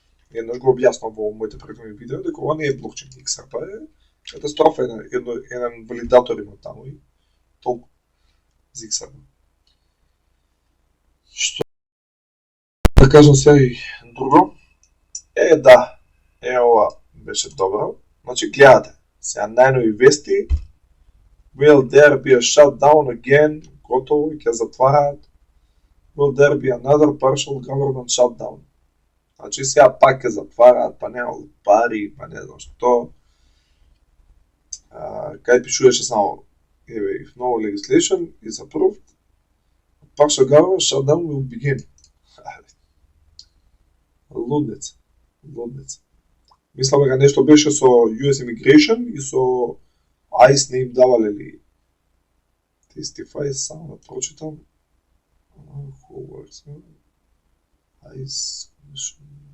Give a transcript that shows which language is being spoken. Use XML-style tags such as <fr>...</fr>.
<mk>Еднаш го објаснав во моите претходни видео дека ова не е блокчейн, XRP е катастрофа, еден валидатор има таму и толку за XRP. Што да кажам сега и друго? Да, ова беше добро. Значи гледате, сега најнови вести.</mk> <en>Will there be a shutdown again?</en> <mk>Готово, ќе затвараат.</mk> <en>Will there be another partial government shutdown?</en> <mk>Значи сега пак ќе затвараат, па нема пари, па не знам што. Кај пишуваше само</mk> <en>if no legislation is approved, partial government shutdown will begin.</en> <mk>Лудница. Мислам дека нешто беше со US Immigration и со ICE не им давале ли Testify, само да прочитам.</mk> <en>Who works? ICE Commission.</en>